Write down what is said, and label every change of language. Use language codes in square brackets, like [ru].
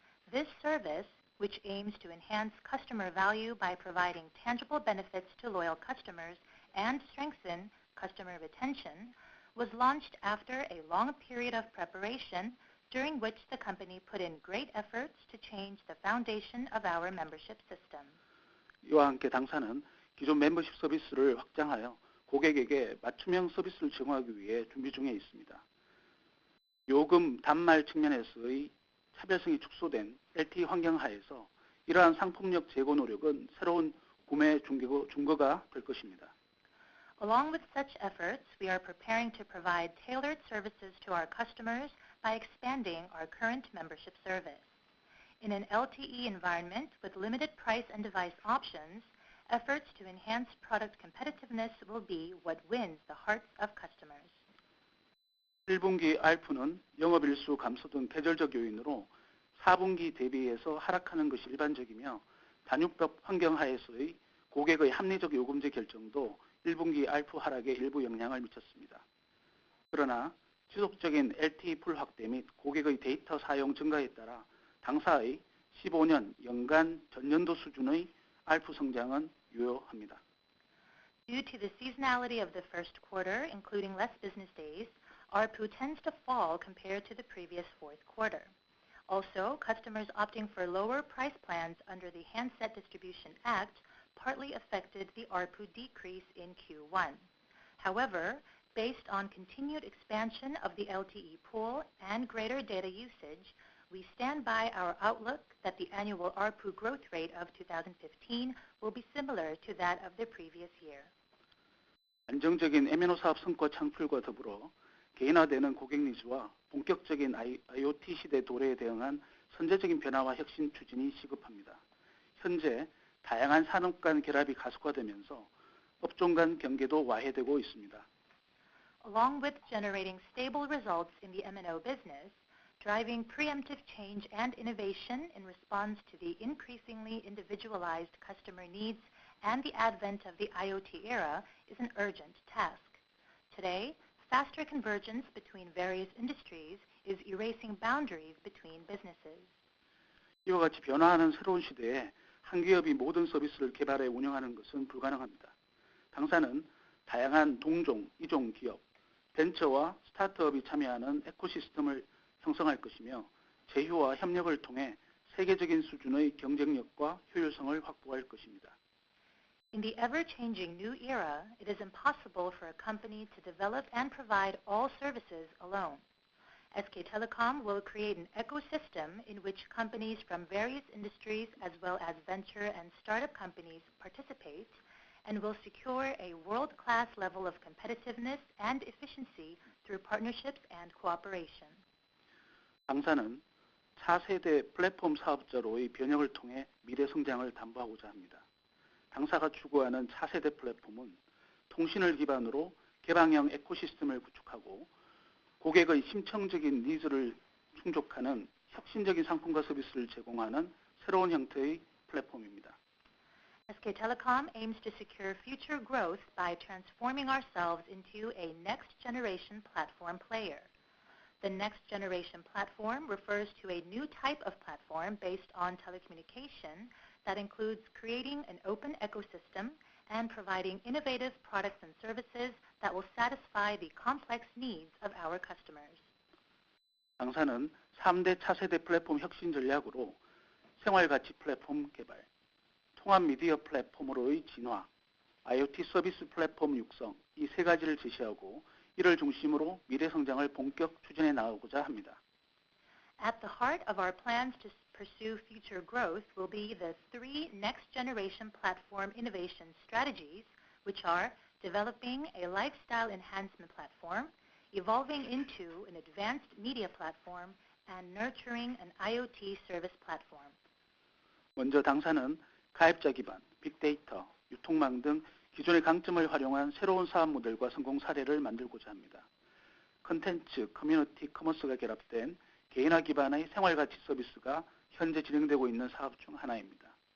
[en] This service, which aims to enhance customer value by providing tangible benefits to loyal customers and strengthen customer retention, was launched after a long period of preparation during which the company put in great efforts to change the foundation of our membership system. [ko] 이와 함께 당사는 기존 멤버십 서비스를 확장하여 고객에게 맞춤형 서비스를 제공하기 위해 준비 중에 있습니다. 요금 단말 측면에서의 차별성이 축소된 LTE 환경 하에서 이러한 상품력 제고 노력은 새로운 구매 중거가 될 것입니다. [en] Along with such efforts, we are preparing to provide tailored services to our customers by expanding our current membership service. In an LTE environment with limited price and device options, efforts to enhance product competitiveness will be what wins the hearts of customers. [ko] 1분기 ARPU는 영업일수 감소 등 계절적 요인으로 4분기 대비해서 하락하는 것이 일반적이며 단육법 환경 하에서의 고객의 합리적 요금제 결정도 1분기 ARPU 하락에 일부 영향을 미쳤습니다. 그러나 지속적인 LTE 풀 확대 및 고객의 데이터 사용 증가에 따라 당사의 15년 연간 전년도 수준의 ARPU 성장은 유효합니다. [en] Due to the seasonality of the first quarter, including less business days, ARPU tends to fall compared to the previous fourth quarter. Also, customers opting for lower price plans under the Handset Distribution Act partly affected the ARPU decrease in Q1. However, based on continued expansion of the LTE pool and greater data usage, we stand by our outlook that the annual ARPU growth rate of 2015 will be similar to that of the previous year. [ko] 안정적인 MNO 사업 성과 창출과 더불어 개인화되는 고객 니즈와 본격적인 IoT 시대 도래에 대응한 선제적인 변화와 혁신 추진이 시급합니다. 현재 다양한 산업 간 결합이 가속화되면서 업종 간 경계도 와해되고 있습니다. [en] Along with generating stable results in the MNO business, driving preemptive change and innovation in response to the increasingly individualized customer needs and the advent of the IoT era is an urgent task. Today, faster convergence between various industries is erasing boundaries between businesses. [ko] 이와 같이 변화하는 새로운 시대에 한 기업이 모든 서비스를 개발해 운영하는 것은 불가능합니다. 당사는 다양한 동종, 이종 기업, 벤처와 스타트업이 참여하는 에코시스템을 형성할 것이며 제휴와 협력을 통해 세계적인 수준의 경쟁력과 효율성을 확보할 것입니다. [en] In the ever-changing new era, it is impossible for a company to develop and provide all services alone. SK Telecom will create an ecosystem in which companies from various industries as well as venture and startup companies participate and will secure a world-class level of competitiveness and efficiency through partnerships and cooperation. [ko] 당사는 차세대 플랫폼 사업자로의 변형을 통해 미래 성장을 담보하고자 합니다. 당사가 추구하는 차세대 플랫폼은 통신을 기반으로 개방형 에코시스템을 구축하고 고객의 심층적인 니즈를 충족하는 혁신적인 상품과 서비스를 제공하는 새로운 형태의 플랫폼입니다. [en] SK Telecom aims to secure future growth by transforming ourselves into a next-generation platform player. The next-generation platform refers to a new type of platform based on telecommunication that includes creating an open ecosystem and providing innovative products and services that will satisfy the complex needs of our customers. [ko] 당사는 3대 차세대 플랫폼 혁신 전략으로 생활가치 플랫폼 개발, 통합 미디어 플랫폼으로의 진화, IoT 서비스 플랫폼 육성 이 세 가지를 제시하고 이를 중심으로 미래 성장을 본격 추진해 나가고자 합니다. [en] At the heart of our plans to pursue future growth will be the three next-generation platform innovation strategies, which are developing a lifestyle enhancement platform, evolving into an advanced media platform, and nurturing an IoT service platform. [ko] 먼저 당사는 가입자 기반, 빅데이터, 유통망 등 기존의 강점을 활용한 새로운 사업 모델과 성공 사례를 만들고자 합니다. 컨텐츠, 커뮤니티, 커머스가 결합된 개인화 기반의 생활가치 서비스가 현재 진행되고 있는 사업 중 하나입니다.